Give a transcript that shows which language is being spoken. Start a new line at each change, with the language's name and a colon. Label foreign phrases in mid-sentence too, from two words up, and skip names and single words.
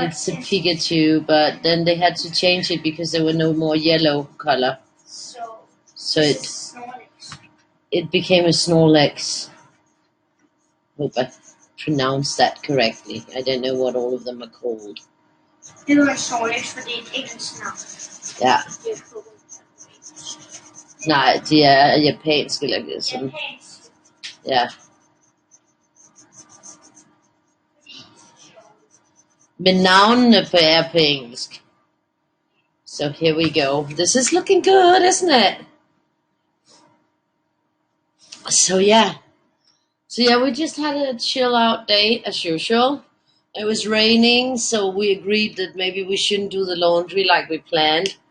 English: It's a Pikachu, but then they had to change it because there were no more yellow color. So it became a Snorlax. Hope I pronounced that correctly. I don't know what all of them are called.
Danish: Det var en Snorlax, for det er et engelsk navn. Ja. Nej, de er japanske eller sådan. Japansk. Ja. Men navnene er på engelsk.
English: So here we go. This is looking good, isn't it? So yeah, we just had a chill out day as usual. It was raining, so we agreed that maybe we shouldn't do the laundry like we planned.